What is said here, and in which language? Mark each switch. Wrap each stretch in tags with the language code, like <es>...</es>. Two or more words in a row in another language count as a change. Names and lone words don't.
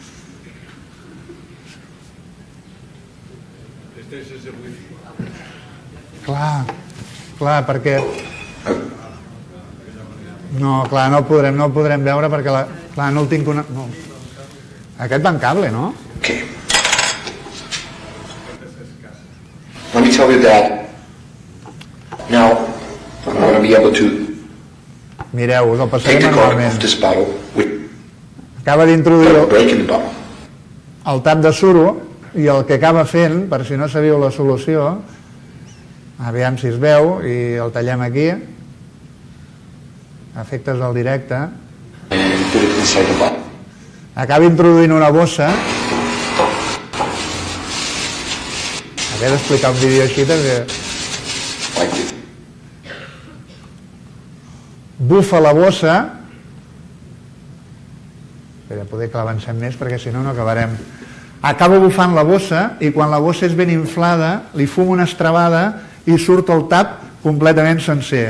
<ca>Clar, perquè... No, clar, no el podrem veure perquè clar, no el tinc una... No. Aquest va en cable, no? Okay.</ca> <en>Let me tell you that now I'm going to be able to</en> <ca>mireu, us el</ca> <en>take</en> <ca>passaré</ca> <en>the cork</en> <ca>manualment.</ca> <en>off this bottle with</en> <ca>Acaba d'introduir</ca> <en>a break in the bottle.</en> <ca>el tap de suro i el que acaba fent, per si no sabíeu la solució, aviam si es veu, i el tallem aquí, efectes del directe,</ca> <en>And put it inside the bottle.</en> <ca>acaba introduint una bossa. Haver d'explicar un vídeo així també.</ca> <en>Like this.</en> <ca>Bufa la bossa. Espera, poder que l'avancem més perquè si no, no acabarem. Acaba bufant la bossa i quan la bossa és ben inflada li fuma una estrabada i surt el tap completament sencer.</ca>